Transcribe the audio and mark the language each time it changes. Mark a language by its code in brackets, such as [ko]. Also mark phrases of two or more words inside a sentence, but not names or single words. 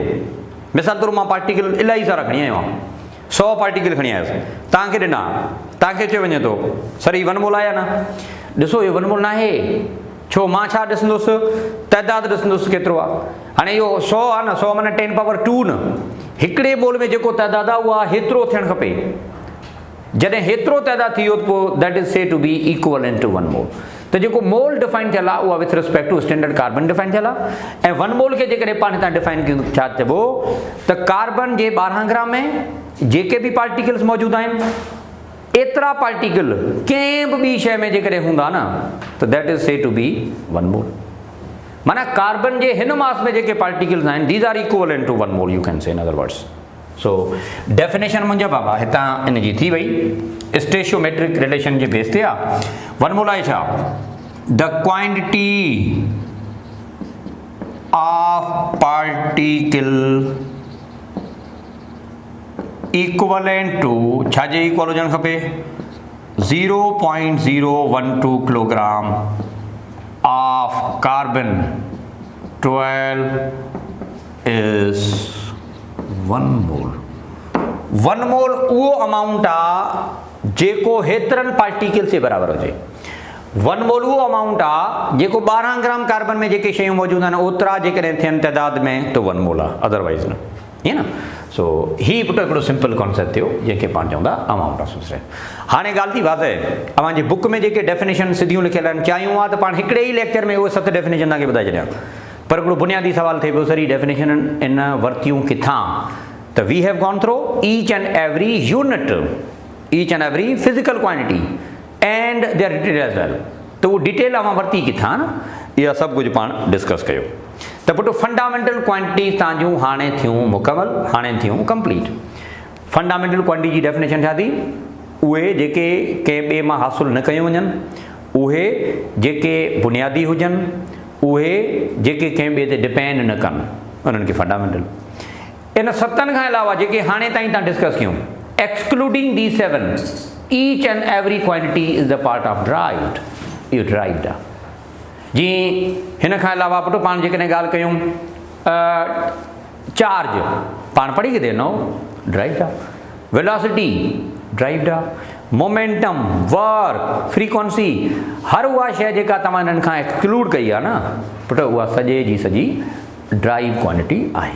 [sd] मिसाल तौरु मां पार्टिकल इलाही सारा खणी आयो आहियां, 100 पार्टिकल खणी आयुसि, तव्हांखे ॾिना, तव्हांखे चयो वञे थो सर ही 1 मोल आहे न? ॾिसो इहो 1 मोल न आहे। छो? मां छा ॾिसंदुसि? तइदाद ॾिसंदुसि केतिरो आहे। हाणे इहो 100 आहे न, 100 माना 10 पावर 2 न। हिकिड़े मोल में जेको तइदाद आहे उहा हेतिरो थियणु खपे। जॾहिं हेतिरो तइदाद थी वियो त पोइ [en] that is say to be equivalent to 1 mole. [sd] त जेको मोल डिफाइन थियल आहे उहा [en] with respect to standard carbon [sd] डिफाइन थियल आहे। ऐं 1 मोल खे जेकॾहिं पाण हितां डिफाइन कयूं छा चइबो त कार्बन जे 12 ग्राम में जेके बि पार्टिकल्स मौजूदु आहिनि एतिरा पार्टिकल कंहिं बि ॿी शइ में जेकॾहिं हूंदा न त [en] that is say to be 1 mole. [sd] माना कार्बन जे हिन मास में जेके पार्टिकल्स आहिनि [en] these are equivalent to 1 mole, you can say in other words. [sd] सो डेफिनेशन मुंहिंजा बाबा हितां इन जी थी वई [en] stoichiometric relation [sd] जे बेस ते आहे। 1 मोल आहे छा? [en] the quantity of particle equivalent to, [sd] छाजे इक्वल हुजणु खपे? [en] 0.012 kilogram of carbon 12 is 1 mole. [sd] 1 मोल उहो अमाउंट आहे जेको हेतिरनि पार्टिकल्स जे बराबरि हुजे। 1 मोल उहो अमाउंट आहे जेको 12 ग्राम कार्बन में जेके शयूं मौजूदु आहिनि ओतिरा जेकॾहिं थियनि तइदाद में त 1 मोल आहे, अदरवाइज़ न, ईअं न। सो ही पुटु हिकिड़ो [en] simple concept [sd] थियो जंहिंखे पाण चवंदा [en] amount of substance. [sd] हाणे ॻाल्हि थी वाज़े, अव्हांजी बुक में जेके डेफिनेशन सिधियूं लिखियल आहिनि चाहियूं आहे त पाण हिकिड़े ई लेक्चर में उहे 7 डेफिनेशन तव्हांखे ॿुधाए छॾियां, पर हिकिड़ो बुनियादी सुवाल थिए पियो सर ही डेफिनेशन इन वरितियूं किथां? [en] त we have gone through each and every unit, each and every physical quantity and their detail as well। [sd] त उहो डिटेल अवां वरिती किथां न, इहा सभु कुझु पाण डिस्कस कयो। त पुटु [en] fundamental quantity [sd] तव्हांजूं हाणे थियूं मुकमल, हाणे थियूं कंप्लीट। [en] fundamental quantity [sd] जी डेफिनेशन छा थी? उहे जेके कंहिं ॿिए मां हासिलु न कयूं वञनि, उहे जेके बुनियादी हुजनि, उहे जेके कंहिं ॿिए ते डिपेंड न कनि, उन्हनि खे फंडामेंटल। इन 7 खां अलावा जेके हाणे ताईं तव्हां डिस्कस कयूं, [en] excluding the 7, each and every quantity is the part of derived, [sd] इहो ड्राइव्ड आहे। जीअं हिन खां अलावा पुटु पाण जेकॾहिं ॻाल्हि कयूं चार्ज, पाण पढ़ी किथे न ड्राइव्ड आहे, [en] velocity derived [sd] आहे, [en] momentum, work, frequency, [sd] हर उहा शइ जेका तव्हां हिननि खां एक्सक्लूड कई आहे न पुटु उहा सॼे जी सॼी [en] drive quantity [sd] आहे।